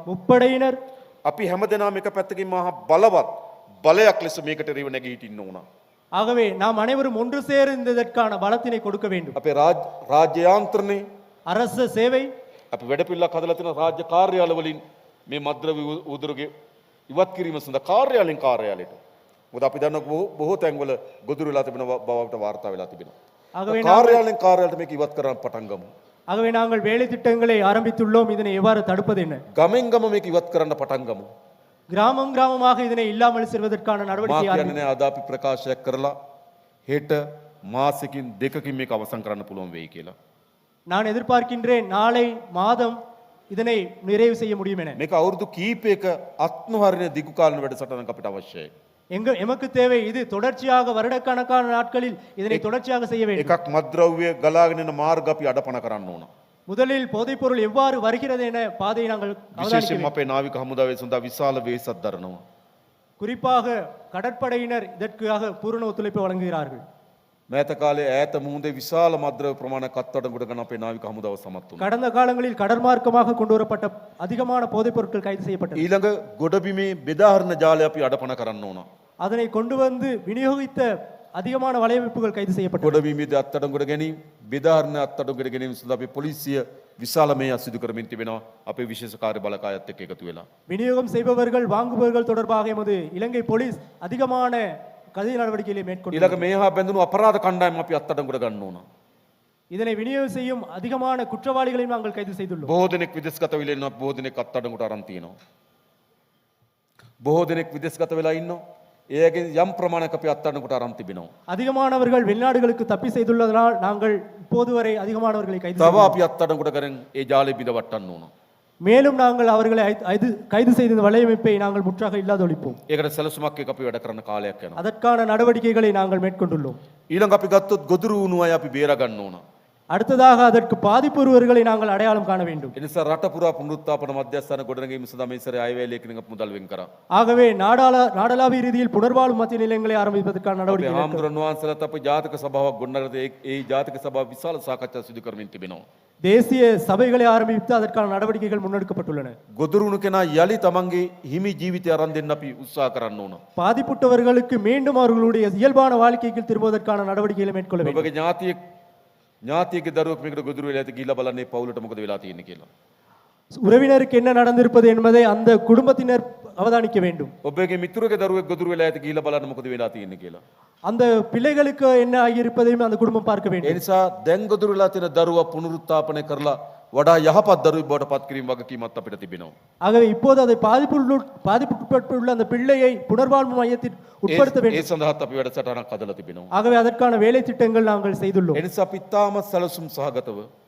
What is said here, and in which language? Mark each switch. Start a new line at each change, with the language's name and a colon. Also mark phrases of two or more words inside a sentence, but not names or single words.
Tamil: முப்படையினர்,
Sinhala: අපි හැමදෙනාම එක පැත්තකින් මහා බලවත් බලයක් ලෙස මේකට රිව නැගී හිටින්න ඕන.
Tamil: ஆகவே நாம் அனைவரும் ஒன்று சேர்ந்து இதற்கான பலத்தினை கொடுக்க வேண்டும்.
Sinhala: අපේ රාජ්‍ය යාන්ත්‍රණය
Tamil: அரச சேவை,
Sinhala: අපි වැඩපිළිවෙලක් හදලා තියෙන රාජ්‍ය කාර්යාල වලින් මේ මද්ද්‍රව්‍ය උදුරුගේ ඉවත් කිරීම සඳහා කාර්යාලයෙන් කාර්යාලයට. මොකද අපි දන්න බොහෝ තැන්වල ගොදුරු වෙලා තිබෙන බවට වාර්තා වෙලා තිබෙනවා.
Tamil: ஆகவே
Sinhala: කාර්යාලයෙන් කාර්යාලයට මේක ඉවත් කරන්න පටන් ගමු.
Tamil: ஆகவே நாங்கள் வேலை திட்டங்களை ஆரம்பித்துள்ளோம். இதனை எவ்வாறு தடுப்பது என்ன?
Sinhala: ගමෙන් ගම මේක ඉවත් කරන්න පටන් ගමු.
Tamil: கிராமம் கிராமமாக இதனை இல்லாமல் செய்வதற்கான
Sinhala: මා
Tamil: நடவடிக்கை
Sinhala: කියන්නේ නෑ අද අපි ප්‍රකාශයක් කරලා හෙට මාසෙකින් දෙකකින් මේක අවසන් කරන්න පුළුවන් වෙයි කියලා.
Tamil: நான் எதிர்பார்க்கின்றேன் நாளை மாதம் இதனை நிறைவு செய்ய முடியும் என.
Sinhala: මේක අවුරුදු කීපයක අත්නොහරින දිගු කාලින වැඩසටහනක් අපිට අවශ්‍යයි.
Tamil: எமக்கு தேவை இது தொடர்ச்சியாக வருடக்கணக்கான நாட்களில் இதனை தொடர்ச்சியாக செய்ய வேண்டும்.
Sinhala: එකක් මද්ද්‍රව්‍ය ගලාගෙන යන මාර්ග අපි අඩපණ කරන්න ඕන.
Tamil: முதலில் போதைப்பொருள் எவ்வாறு வருகிறது என பாதையை நாங்கள் அவதானிக்க
Sinhala: විශේෂයෙන්ම
Tamil: வேண்டும்.
Sinhala: අපේ නාවික හමුදාවේ සඳහා විශාල වේසක් දරනවා.
Tamil: குறிப்பாக கடற்படையினர் இதற்காக பூரண ஒத்துழைப்பு வழங்குகிறார்கள்.
Sinhala: මෑත කාලේ ඈත මුහුදේ විශාල මද්ද්‍රව්‍ය ප්‍රමාණයක් අත්අඩංගුවට ගන්න අපේ නාවික හමුදාව සමත් වුණා.
Tamil: கடந்த காலங்களில் கடற்மார்க்கமாக கொண்டு வரப்பட்ட அதிகமான போதைப் பொருட்கள் கைது செய்யப்பட்டது.
Sinhala: ඊළඟ ගොඩබිමේ බෙදාහරින ජාලය අපි අඩපණ කරන්න ඕන.
Tamil: அதனை கொண்டு வந்து விநியோகித்த அதிகமான வலையமைப்புகள் கைது செய்யப்பட்டது.
Sinhala: ගොඩබිමේදී අත්අඩංගුවට ගැනීම, බෙදාහරින අත්අඩංගුවට ගැනීම සඳහා අපේ පොලිසිය විශාල මේ අසිදු කරමින් තිබෙනවා. අපේ විශේෂ කාර්ය බලකායත් එක්ක එකතු වෙලා.
Tamil: விநியோகம் செய்பவர்கள் வாங்குபவர்கள் தொடர்பாக எமது இலங்கை போலீஸ் அதிகமான கதை நடவடிக்கைகளை மேற்கொண்டு
Sinhala: ඊළඟ මේ හා බැඳුණු අපරාධ කණ්ඩායම් අපි අත්අඩංගුවට ගන්න ඕන.
Tamil: இதனை விநியோகம் செய்யும் அதிகமான குற்றவாளிகளையும் நாங்கள் கைது செய்துள்ளோம்.
Sinhala: බොහෝ දෙනෙක් විදේශගත වෙලා ඉන්නවා, බොහෝ දෙනෙක් අත්අඩංගුවට අරන් තියෙනවා. බොහෝ දෙනෙක් විදේශගත වෙලා ඉන්නවා. ඒගේ යම් ප්‍රමාණයක් අපි අත්අඩංගුවට අරන් තිබෙනවා.
Tamil: அதிகமானவர்கள் வெளிநாடுகளுக்கு தப்பி செய்துள்ளதனால் நாங்கள் இப்போது வரை அதிகமானவர்களை கைது
Sinhala: තව
Tamil: செய்துள்ளோம்.
Sinhala: අපි අත්අඩංගුවට කරන් ඒ ජාලය බිඳවට්ටන්න ඕන.
Tamil: மேலும் நாங்கள் அவர்களை கைது செய்த இந்த வலையமைப்பை நாங்கள் முற்றாக இல்லாதொழிப்போம்.
Sinhala: ඒකට සැලසුමක් එක්ක අපි වැඩ කරන කාලයක් යනවා.
Tamil: அதற்கான நடவடிக்கைகளை நாங்கள் மேற்கொண்டுள்ளோம்.
Sinhala: ඊළඟ අපි ගත්තොත් ගොදුරු වුණු අය අපි බේර ගන්න ඕන.
Tamil: அடுத்ததாக அதற்கு பாதிப்புறுவர்களை நாங்கள் அடையாளம் காண வேண்டும்.
Sinhala: ඒ නිසා රට පුරා පුනරුත්ථාපන මධ්‍යස්ථාන ගොඩනැගීම සඳහා මේ සැරේ අයවැය ලේඛනයක් අපි මුදල් වෙන් කරා.
Tamil: ஆகவே நாடளாவிய ரீதியில் புனர்வாழ்வு மத்திய நிலையங்களை ආරම්භිப்பதற்கான
Sinhala: අපේ
Tamil: நடவடிக்கை
Sinhala: හාමුදුරන් වහන්සේලාත් අපි ජාතක සභාවක් ගොඩනගලා ඒ ජාතක සභාව විශාල සාකච්ඡා සිදු කරමින් තිබෙනවා.
Tamil: தேசிய சபைகளை ஆரம்பித்து அதற்கான நடவடிக்கைகள் முன்னெடுக்கப்பட்டுள்ளன.
Sinhala: ගොදුරු වුණු කෙනා යලි තමන්ගේ හිමි ජීවිතය අරන් දෙන්න අපි උත්සාහ කරන්න ඕන.
Tamil: பாதிப்புற்றவர்களுக்கு மீண்டும் அவர்களுடைய இயல்பான வாழ்க்கைக்கு திரும்புவதற்கான நடவடிக்கைகளை மேற்கொள்ள வேண்டும்.
Sinhala: ඔබගේ ඥාතියෙක්ගේ දරුවෙක් මේකට ගොදුරු වෙලා ඇති ගිහිල්ලා බලන්න ඒ පවුලට මොකද වෙලා තියෙන්නේ කියලා.
Tamil: உறவினருக்கு என்ன நடந்திருப்பது என்பதை அந்த குடும்பத்தினர் அவதானிக்க வேண்டும்.
Sinhala: ඔබගේ මිතුරගේ දරුවෙක් ගොදුරු වෙලා ඇති ගිහිල්ලා බලන්න මොකද වෙලා තියෙන්නේ කියලා.
Tamil: அந்த பிள்ளைகளுக்கு என்ன ஆகியிருப்பதையும் அந்த குடும்பம் பார்க்க
Sinhala: ඒ
Tamil: வேண்டும்.
Sinhala: නිසා දැන් ගොදුරු වෙලා තියෙන දරුවා පුනරුත්ථාපනය කරලා වඩා යහපත් දරුවෙක් බවට පත් කිරීම වගකීමක් අපිට තිබෙනවා.
Tamil: ஆகவே இப்போது அதை பாதிப்புட்பட்டுள்ள அந்த பிள்ளையை புனர்வாழ்வு மையத்தில் உட்படுத்த
Sinhala: ඒ
Tamil: வேண்டும்.
Sinhala: සඳහාත් අපි වැඩසටහනක් හදලා තිබෙනවා.
Tamil: ஆகவே அதற்கான வேலை திட்டங்கள் நாங்கள் செய்துள்ளோம்.
Sinhala: ඒ නිසා අපි තාමත් සැලසුම් සහගතව